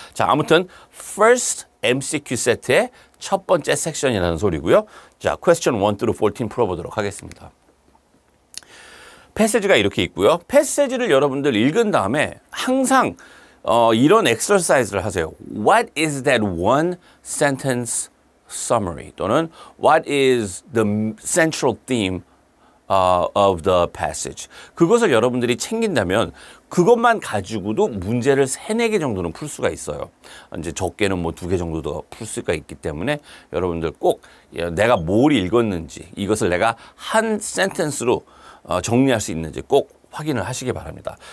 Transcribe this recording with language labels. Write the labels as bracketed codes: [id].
[ko] 자, 아무튼 first MCQ 세트의 첫 번째 섹션이라는 소리고요. 자, question 1 through 14 풀어보도록 하겠습니다. 패시지가 이렇게 있고요. 패시지를 여러분들 읽은 다음에 항상 이런 엑서사이즈를 하세요. [en] What is that one sentence summary 또는 what is the central theme of the passage. [ko] 그것을 여러분들이 챙긴다면 그것만 가지고도 문제를 3-4개 정도는 풀 수가 있어요. 이제 적게는 뭐 2개 정도 더 풀 수가 있기 때문에 여러분들 꼭 내가 뭘 읽었는지 이것을 내가 한 센텐스로 정리할 수 있는지 꼭 확인을 하시기 바랍니다.